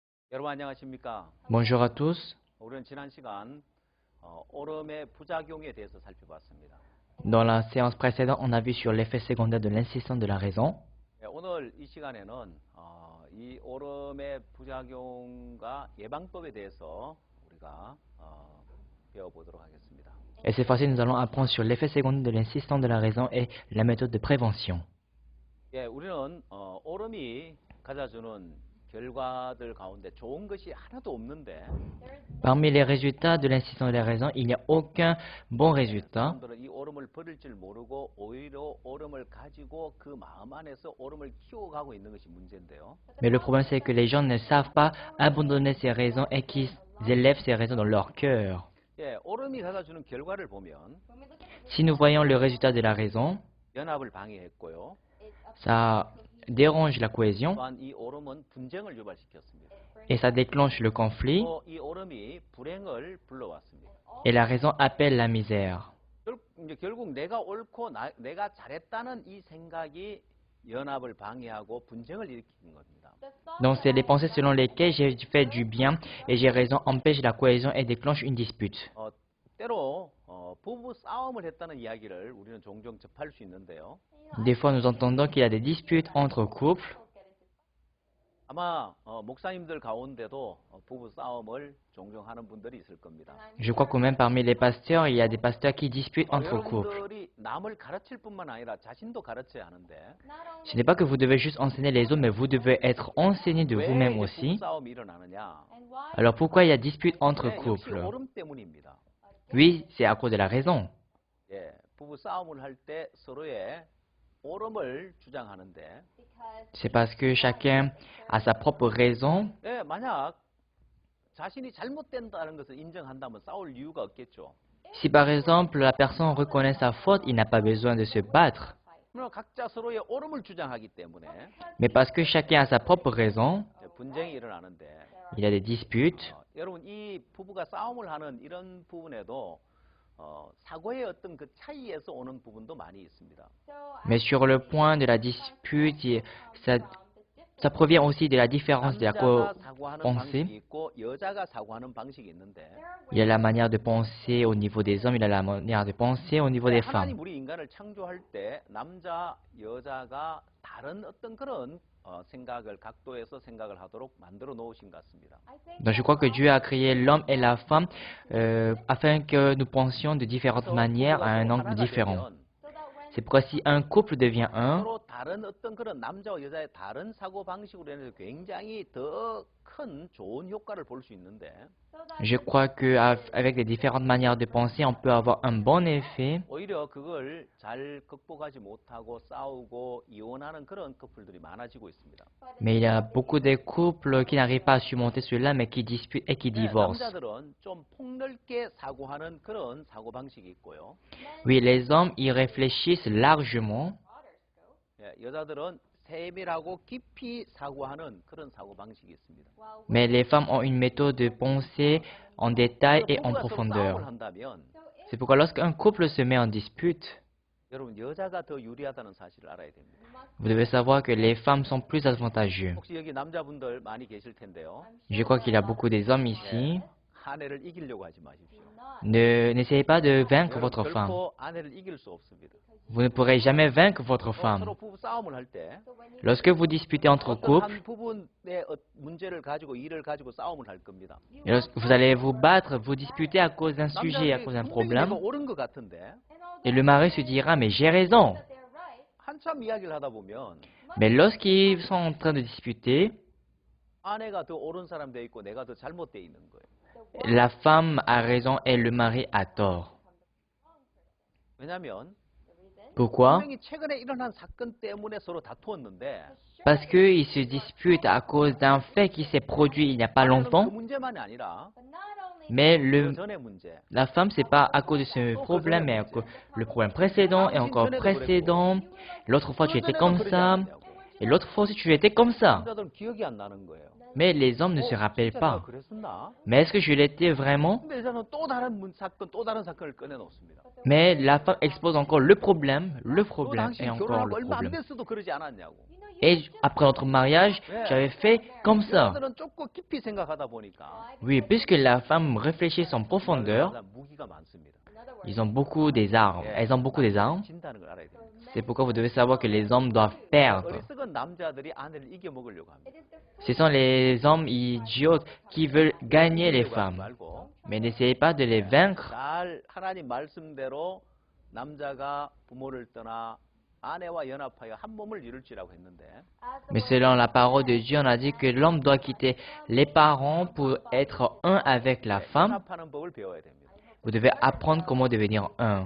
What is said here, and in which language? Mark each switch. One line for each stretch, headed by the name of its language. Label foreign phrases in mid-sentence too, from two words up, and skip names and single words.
Korean: 여러분 안녕하십니까?
French: Bonjour à tous.
Korean: 우리는 지난 시간 오름의 부작용에 대해서 살펴봤습니다.
French: Dans la séance précédente, on a vu sur l'effet secondaire de l'insistance de la raison.
Korean: 오늘 이 시간에는 이 오름의 부작용과 예방법에 대해서 우리가 배워보도록 하겠습니다.
French: Et cette fois-ci, nous allons apprendre sur l'effet secondaire de l'insistance de la raison et la méthode de prévention.
Korean: 우리는 오름이 가져주는 결과들 가운데 좋은 것이 하나도 없는데
French: Parmi les résultats de l'insistance de la raison, il n'y a aucun bon résultat.
Korean: 사람들은 이 오름을 버릴 줄 모르고 오히려 오름을 가지고 그 마음 안에서 오름을 키워가고 있는 것이 문제인데요.
French: Mais le problème, c'est que les gens ne savent pas abandonner ces raisons et qu'ils élèvent ces raisons dans leur cœur.
Korean: 오름이 가져주는 결과를 보면
French: Si nous voyons le résultat de la raison,
Korean: 연합을 방해했고요.
French: ça dérange la cohésion
Korean: 또한 이 오름은 분쟁을 유발시켰습니다.
French: et ça déclenche le conflit
Korean: 또 이 오름이 불행을 불러왔습니다.
French: et la raison appelle la misère.
Korean: 결국 내가 옳고 내가 잘했다는 이 생각이 연합을 방해하고 분쟁을 일으키는 겁니다.
French: Donc c'est les pensées selon lesquelles j'ai fait du bien et j'ai raison empêchent la cohésion et déclenchent une dispute.
Korean: 때로 부부 싸움을 했다는 이야기를 우리는 종종 접할 수 있는데요.
French: Des fois nous entendons qu'il y a des disputes entre couples.
Korean: 아마 목사님들 가운데도 부부 싸움을 종종 하는 분들이 있을 겁니다.
French: Je crois que même parmi les pasteurs, il y a des pasteurs qui disputent entre couples.
Korean: 여러분들이 남을 가르칠 뿐만 아니라 자신도 가르쳐야 하는데
French: Ce n'est pas que vous devez juste enseigner les autres, mais vous devez être enseigné de
Korean: 왜
French: vous-même
Korean: 부부
French: aussi.
Korean: 싸움이 일어나느냐?
French: Alors pourquoi il y a dispute entre
Korean: 역시
French: couples?
Korean: 오름 때문입니다.
French: Oui, c'est à cause de la raison.
Korean: 부부 싸움을 할 때 서로의 오름을 주장하는데
French: C'est parce que chacun a sa propre raison.
Korean: 만약 자신이 잘못된다는 것을 인정한다면 싸울 이유가 없겠죠.
French: Si par exemple la personne reconnaît sa faute, il n'a pas besoin de se battre.
Korean: 각자 서로의 오름을 주장하기 때문에
French: Mais parce que chacun a sa propre raison,
Korean: 분쟁이 일어나는데
French: il y a des disputes.
Korean: 여러분 이 부부가 싸움을 하는 이런 부분에도 사고의 어떤 그 차이에서 오는 부분도 많이 있습니다.
French: Mais sur le point de la dispute, ça provient aussi de la différence de la
Korean: 남자가 사고하는 방식이
French: pensée.
Korean: 있고 여자가 사고하는 방식이 있는데
French: Il y a la manière de penser au niveau des hommes, il y a la manière de penser au niveau des femmes.
Korean: 하나님 우리 인간을 창조할 때 남자 여자가 다른 어떤 그런 생각을 각도에서 생각을 하도록 만들어 놓으신 것 같습니다.
French: Donc je crois que Dieu a créé l'homme et la femme afin que nous pensions de différentes manières à un angle différent. C'est pourquoi si un couple devient un,
Korean: 서로 다른 어떤 그런 남자와 여자의 다른 사고 방식으로 인해서 굉장히 더 큰 좋은 효과를 볼 수 있는데
French: je crois qu'avec les différentes manières de penser, on peut avoir un bon effet.
Korean: 오히려 그걸 잘 극복하지 못하고 싸우고 이혼하는 그런 커플들이 많아지고 있습니다.
French: Mais il y a beaucoup de couples qui n'arrivent pas à surmonter cela, mais qui disputent et qui divorcent.
Korean: 남자들은 좀 폭넓게 사고하는 그런 사고 방식이 있고요.
French: Oui, les hommes y réfléchissent largement,
Korean: 여자들은 세밀하고 깊이 사고하는 그런 사고 방식이 있습니다.
French: mais les femmes ont une méthode de penser en détail et en
Korean: 부부가 서로 싸움을
French: profondeur.
Korean: 한다면
French: C'est pourquoi lorsqu'un couple se met en dispute,
Korean: 여러분 여자가 더 유리하다는 사실을 알아야 됩니다.
French: vous devez savoir que les femmes sont plus avantageuses.
Korean: 혹시 여기 남자분들 많이 계실 텐데요.
French: Je crois qu'il y a beaucoup des hommes ici.
Korean: 아내를 이기려고 하지 마십시오.
French: N'essayez pas de vaincre votre femme.
Korean: 결코 아내를 이길 수 없습니다.
French: Vous ne pourrez jamais vaincre votre femme.
Korean: 서로 부부 싸움을 할 때
French: Lorsque vous disputez entre
Korean: 어떤
French: couples,
Korean: 한 부분의 문제를 가지고 일을 가지고 싸움을 할 겁니다.
French: vous allez vous battre, vous disputer à cause d'un sujet, à cause d'un
Korean: 분명히 내가
French: problème.
Korean: 옳은 것 같은데
French: Et le mari se dira, mais j'ai raison.
Korean: 한참 이야기를 하다 보면
French: Mais lorsqu'ils sont en train de disputer,
Korean: 아내가 더 옳은 사람 돼 있고 내가 더 잘못돼 있는 거예요.
French: la femme a raison et le mari a tort.
Korean: 왜냐하면
French: Pourquoi?
Korean: 분명히 최근에 일어난 사건 때문에 서로 다투었는데
French: Parce qu'ils se disputent à cause d'un fait qui s'est produit il n'y a pas
Korean: 그
French: longtemps.
Korean: 문제만이 아니라
French: Mais
Korean: 그 전의 문제.
French: la femme, c'est pas à cause de ce problème, mais le problème précédent et encore précédent. L'autre fois, tu étais comme ça. Et l'autre fois aussi, tu étais comme ça.
Korean: 남자들은 기억이 안 나는 거예요.
French: Mais les hommes ne se rappellent
Korean: 진짜 내가
French: pas.
Korean: 그랬었나?
French: Mais est-ce que je l'étais vraiment?
Korean: 근데 여자는 또 다른 사건, 또 다른 사건을 꺼내 놓습니다.
French: Mais la femme expose encore le problème
Korean: 너
French: et
Korean: 당신
French: encore
Korean: 결혼하고
French: le
Korean: 얼마 안
French: problème.
Korean: 됐어도 그러지 않았냐고.
French: Et après notre mariage, j'avais fait comme ça.
Korean: 여자들은 좁고 깊이 생각하다 보니까
French: Oui, puisque la femme réfléchit en profondeur,
Korean: 무기가 많습니다.
French: ils ont beaucoup des armes. Elles ont beaucoup des armes.
Korean: 진다는 걸 알아야 됩니다.
French: C'est pourquoi vous devez savoir que les hommes doivent perdre.
Korean: 어리석은 남자들이 아내를 이겨 먹으려고 합니다.
French: Ce sont les hommes idiots qui veulent gagner les
Korean: 이기려고 하지
French: femmes.
Korean: 말고
French: Mais n'essayez pas de les vaincre.
Korean: 잘 하나님 말씀대로 남자가 부모를 떠나 아내와 연합하여 한 몸을 이룰지라고 했는데
French: Mais selon la parole de Dieu, on a dit que l'homme doit quitter les parents pour être un avec la femme.
Korean: 연합하는 법을 배워야 됩니다.
French: Vous devez apprendre comment devenir un.